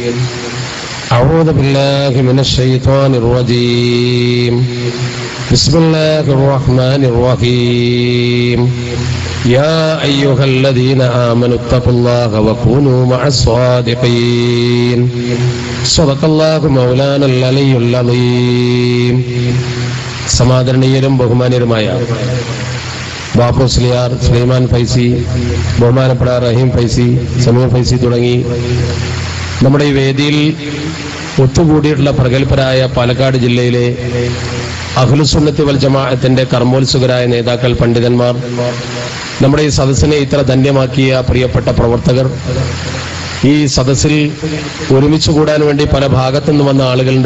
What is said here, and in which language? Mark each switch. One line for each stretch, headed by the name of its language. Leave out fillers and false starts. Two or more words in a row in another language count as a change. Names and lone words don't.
Arabic: أعوذ بالله من الشيطان الرجيم. بسم الله الرحمن الرحيم. يا أيها الذين آمنوا اتقوا الله وكونوا مع الصادقين. صدق الله مولانا العلي العظيم.
Malayalam: സമാദരണീയരും ബഹുമാന്യരുമായ ബാപ്പു സ്ലിയാർ, സുലൈമാൻ ഫൈസി, ബഹുമാനപ്പെട്ട റഹീം ഫൈസി, സമീർ ഫൈസി തുടങ്ങി നമ്മുടെ ഈ വേദിയിൽ ഒത്തുകൂടിയിട്ടുള്ള പ്രഗത്ഭരായ പാലക്കാട് ജില്ലയിലെ അഹ്ലുസുന്നത്തി വൽ ജമാഅത്തിന്റെ കർമ്മോത്സുകരായ നേതാക്കൾ, പണ്ഡിതന്മാർ, നമ്മുടെ ഈ സദസ്സിനെ ഇത്ര ധന്യമാക്കിയ പ്രിയപ്പെട്ട പ്രവർത്തകർ, ഈ സദസ്സിൽ ഒരുമിച്ച് കൂടാൻ വേണ്ടി പല ഭാഗത്തുനിന്ന് വന്ന ആളുകളുണ്ട്.